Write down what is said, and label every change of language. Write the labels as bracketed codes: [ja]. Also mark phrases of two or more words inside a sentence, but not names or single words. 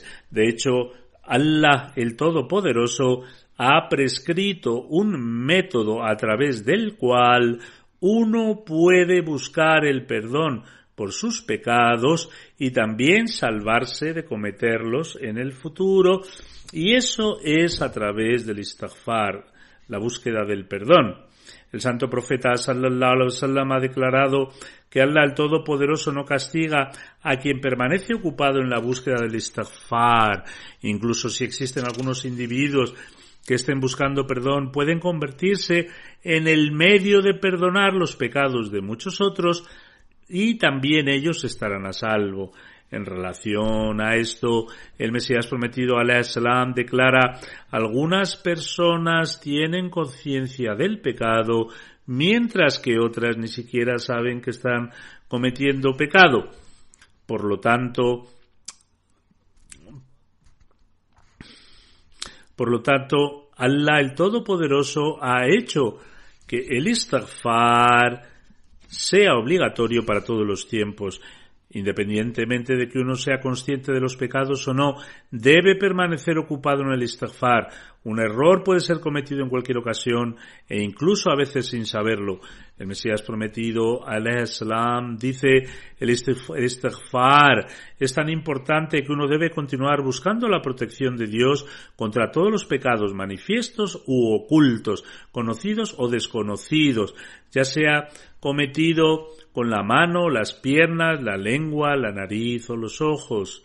[es] De hecho, Allah, el Todopoderoso, ha prescrito un método a través del cual uno puede buscar el perdón por sus pecados y también salvarse de cometerlos en el futuro, y eso es a través del istighfar, la búsqueda del perdón. El santo profeta [ar] صلى الله عليه وسلم [es] ha declarado que Allah, el Todopoderoso, no castiga a quien permanece ocupado en la búsqueda del istighfar. Incluso si existen algunos individuos que estén buscando perdón, pueden convertirse en el medio de perdonar los pecados de muchos otros, y también ellos estarán a salvo. En relación a esto, el Mesías prometido [ar] عليه السلام [es] declara: algunas personas tienen conciencia del pecado, mientras que otras ni siquiera saben que están cometiendo pecado. Por lo tanto, Allah, el Todopoderoso, ha hecho que el istighfar sea obligatorio para todos los tiempos. Independientemente de que uno sea consciente de los pecados o no, debe permanecer ocupado en el istighfar. Un error puede ser cometido en cualquier ocasión e incluso a veces sin saberlo. El Mesías prometido [ar] عليه السلام [es] dice: el istighfar es tan importante que uno debe continuar buscando la protección de Dios contra todos los pecados manifiestos u ocultos, conocidos o desconocidos, ya sea cometido con la mano, las piernas, la lengua, la nariz o los ojos.